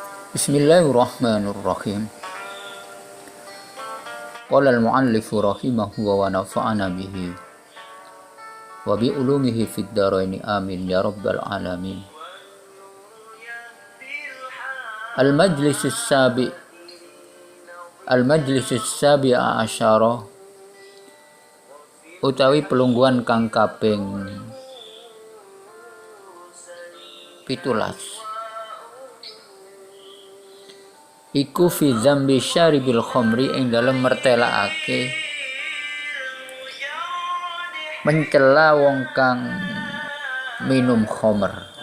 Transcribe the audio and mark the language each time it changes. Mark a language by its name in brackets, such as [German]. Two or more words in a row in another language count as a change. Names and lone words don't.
[Arabic] بسم الله الرحمن الرحيم قال المؤلف رحمه ونفعنا به وبعلومه في الدارين آمين يا رب العالمين. المجلس السابع عشر [Javanese] utawi pelungguhan kang kaping 17 iku [Arabic] في ذم شارب الخمر [Javanese] ing dalem mertelakake mencela wong kang minum khamr.